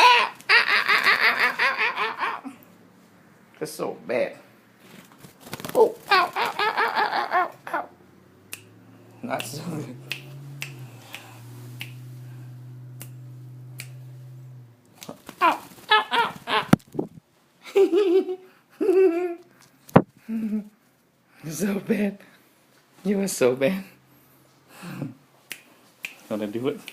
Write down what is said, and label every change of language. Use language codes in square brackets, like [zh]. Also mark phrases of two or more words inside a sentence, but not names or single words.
[en] Ow. Ow. Ow. Ow. That's so bad. Oh, ow, ow, ow, ow, ow, ow, ow. Not so good. Ow, ow, ow, ow. So bad. You are so bad. Wanna do it?